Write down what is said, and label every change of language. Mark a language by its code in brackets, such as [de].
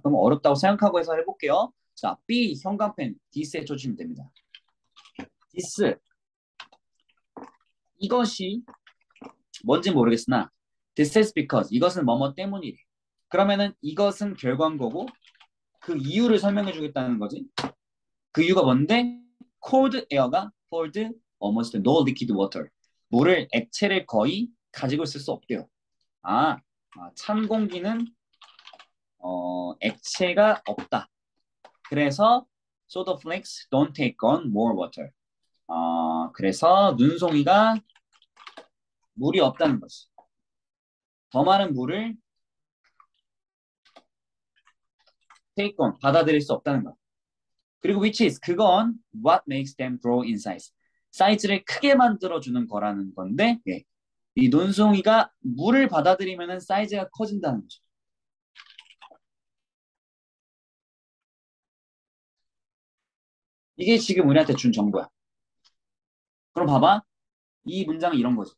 [ko] 그럼 어렵다고 생각하고 해서 해볼게요. 자, B 형광펜 디스에 쳐주시면 됩니다. 디스 이것이 뭔지 모르겠으나 [en] this is because [ko] 이것은 뭐뭐 때문이래. 그러면은 이것은 결과인 거고 그 이유를 설명해 주겠다는 거지. 그 이유가 뭔데? [en] cold air [ko] 가 [en] hold almost no liquid water. [ko] 물을 액체를 거의 가지고 있을 수 없대요. 찬 공기는 액체가 없다. 그래서 [en] so the flakes don't take on more water. [ko] 그래서 눈송이가 물이 없다는 거지. 더 많은 물을 take on 받아들일 수 없다는 거. [en] 그리고 which is [ko] 그건 [en] what makes them grow in size. [ko] 사이즈를 크게 만들어주는 거라는 건데 예. 이 논송이가 물을 받아들이면 사이즈가 커진다는 거죠. 이게 지금 우리한테 준 정보야. 그럼 봐봐. 이 문장은 이런 거죠.